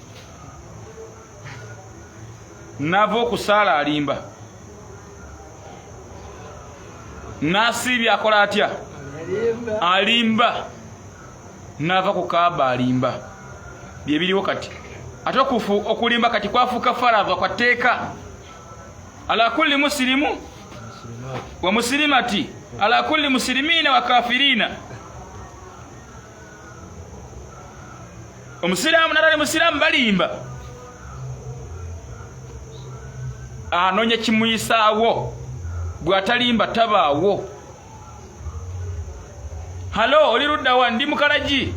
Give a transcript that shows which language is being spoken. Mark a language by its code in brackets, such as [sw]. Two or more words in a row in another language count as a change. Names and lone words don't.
[lg] Nava okusaala alimba. Nasiibya akola atya? Alimba. Nava ku Kaaba alimba. Bye biriwo kati. Ate okulimba kati kwafuuka farava kwa tteeka. [ar] على كل مسلم ومسلمة على كل مسلمين وكافرين. [lg] Omusiraamu n'atali musiraamu balimba. Anoonya kimuyisaawo, bw'atalimba tabaawo. Halo, oli ludda wa? Ndi Mukalagi.